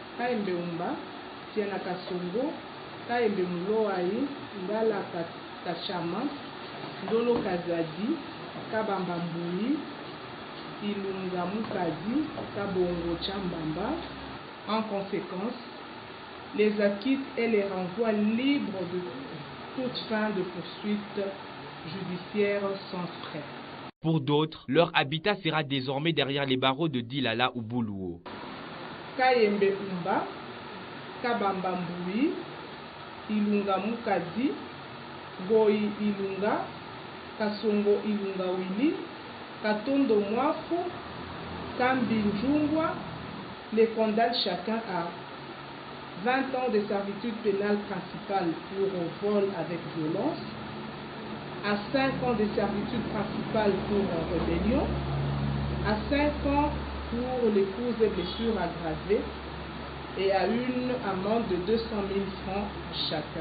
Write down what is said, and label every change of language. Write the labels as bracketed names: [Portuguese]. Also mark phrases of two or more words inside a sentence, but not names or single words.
[French] En conséquence, les acquittent et les renvoient libres de toute fin de poursuite judiciaire sans frais. Pour d'autres, leur habitat sera désormais derrière les barreaux de Dilala ou Boulouo. Kayembe Umba, Kabamba Mboui, Ilunga Mukadi, Goi Ilunga, Kasongo Ilunga Wili, Katondo Mwafu, Kambi Njungwa, les condamnent chacun à 20 ans de servitude pénale principale pour vol avec violence, à 5 ans de servitude principale pour rébellion, à 5 ans pour les coups et blessures aggravées et à une amende de 200 000 francs chacun.